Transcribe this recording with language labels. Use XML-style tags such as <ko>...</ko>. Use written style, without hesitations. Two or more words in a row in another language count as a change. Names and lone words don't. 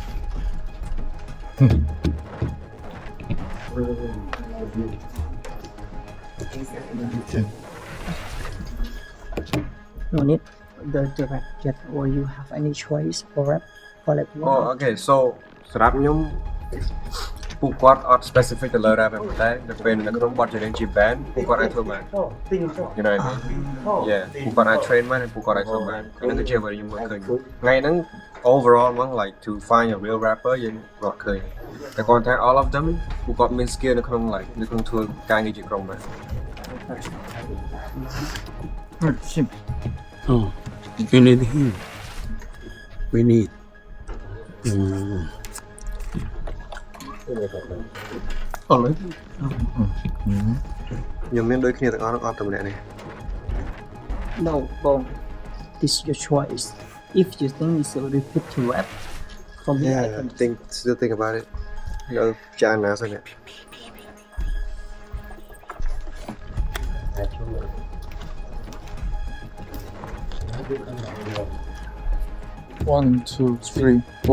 <en>No need the rap yet, or you have any choice for rap for like Oh, okay.</en> <km>So សម្រាប់ខ្ញុំពួកគាត់អត់ specific ទៅលើ rap ទេតែនៅពេលនៅក្នុងបទចម្រៀងជា band ពួកគាត់អាចធ្វើបាន</km> <en>You know what I mean?</en> <km>Yeah ពួកគាត់អាច train បានពួកគាត់អាចធ្វើបានហ្នឹងគឺជាអ្វីខ្ញុំមើលឃើញថ្ងៃហ្នឹង overall មក</km> <en>like to find a real rapper</en> <km>យើងរកឃើញតែគាត់ថា</km> <en>all of them</en> <km>ពួកគាត់មាន skill នៅក្នុង like នៅក្នុងធ្វើការងារជាក្រុមបាន</km> <en>Oh, you need him. We need.</en> <km>អត់ឡើយខ្ញុំមានដូចគ្នាទាំងអស់អត់តែម្នាក់នេះ</km> <en>No, Bong, this is your choice. If you think it's a repeat to rap, for me, Yeah, I can still think about it. No, John Nassau. One, two, three, four.</en>